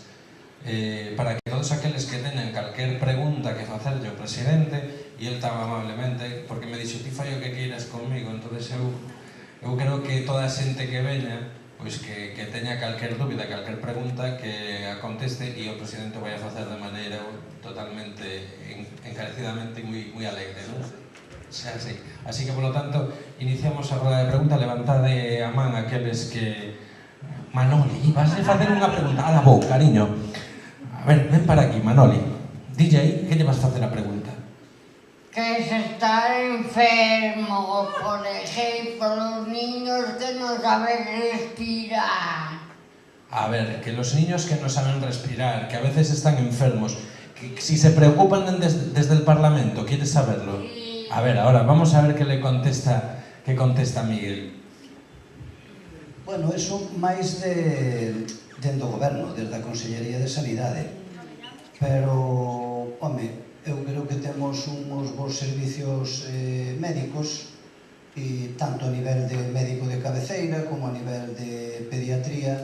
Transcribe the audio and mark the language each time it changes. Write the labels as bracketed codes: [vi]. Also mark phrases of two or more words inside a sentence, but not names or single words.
[gl] Para que todos aqueles que teñan calquer pregunta que facerlle ao presidente, e el tan amablemente, porque me dixo, ti fai o que queiras conmigo, entonces eu creo que toda a xente que veña, pois que teña calquer dúbida, calquer pregunta, que a conteste, e o presidente vai a facer de maneira totalmente, encarecidamente moi alegre, non? Xa, sí. Así que, polo tanto, iniciamos a roda de pregunta. Levantade a man aqueles que... Manoli, vas a facer unha pregunta. Ala vou, cariño. A ver, ven para aquí, Manoli. Dille aí, que lle vas facer a pregunta? [es] Que se está enfermo, por ejemplo, los niños que no saben respirar. A ver, que los niños que no saben respirar, que a veces están enfermos, que si se preocupan desde el Parlamento, ¿quieres saberlo? Sí. A ver, ahora vamos a ver qué contesta Miguel. [gl] Bueno, eso máis dentro do goberno, desde a Consellería de Sanidade. Pero, home, eu creo que temos uns bons servicios médicos, e tanto a nivel de médico de cabeceira como a nivel de pediatría.